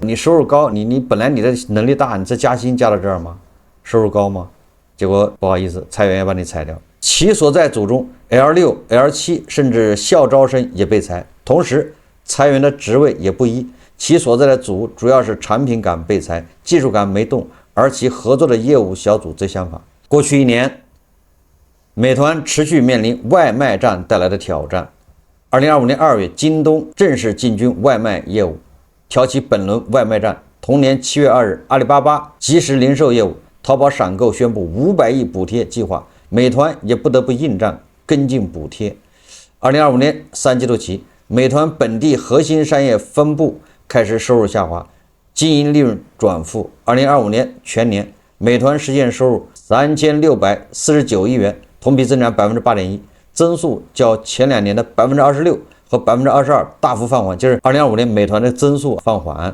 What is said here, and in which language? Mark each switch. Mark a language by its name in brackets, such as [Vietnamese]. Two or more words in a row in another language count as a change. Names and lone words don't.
[Chinese] 你收入高，你本來你的能力大，你再加薪加到這兒嗎？收入高嗎？結果不好意思，裁員要把你裁掉。其所在組中 L6、L7 甚至校招生也被裁。同時，裁員的職位也不一，其所在的組主要是產品崗被裁，技術崗沒動，而其合作的業務小組則相反。過去1年，美團持續面臨外賣戰帶來的挑戰。2025年2月，京東正式進軍外賣業務，挑起本輪外賣戰。同年7月2日，阿里巴巴即時零售業務、淘寶閃購宣布500億補貼計劃，美團也不得不應戰跟進補貼。2025年3季度起，美團本地核心商業分部開始收入下滑，經營利潤轉負。2025年全年，美團實現收入3649億元，同比增長8.1%，增速較前2年的26%和22%大幅放緩，就是2025年美团的增速放緩。